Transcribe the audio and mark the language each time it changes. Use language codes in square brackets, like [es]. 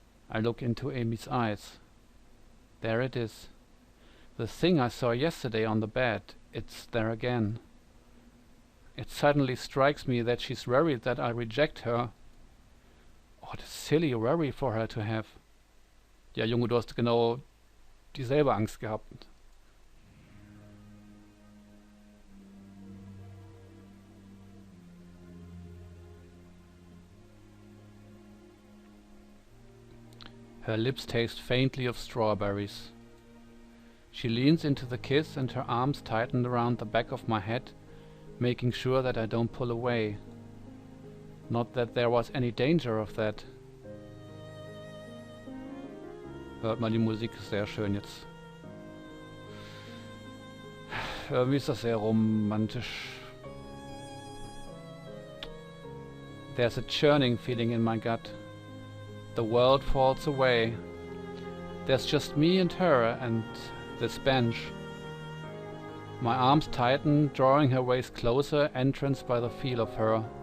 [en] I look into Amy's eyes. There it is. The thing I saw yesterday on the bed, it's there again. It suddenly strikes me that she's worried that I reject her. What a silly worry for her to have. [de] Ja, Junge, du hast genau dieselbe Angst gehabt. [en] Her lips taste faintly of strawberries. She leans into the kiss and her arms tighten around the back of my head, making sure that I don't pull away. Not that there was any danger of that. [de] Hört mal, die Musik ist sehr schön jetzt. Irgendwie ist das sehr romantisch. [en] There's a churning feeling in my gut. The world falls away. There's just me and her and this bench. My arms tighten, drawing her waist closer, entranced by the feel of her.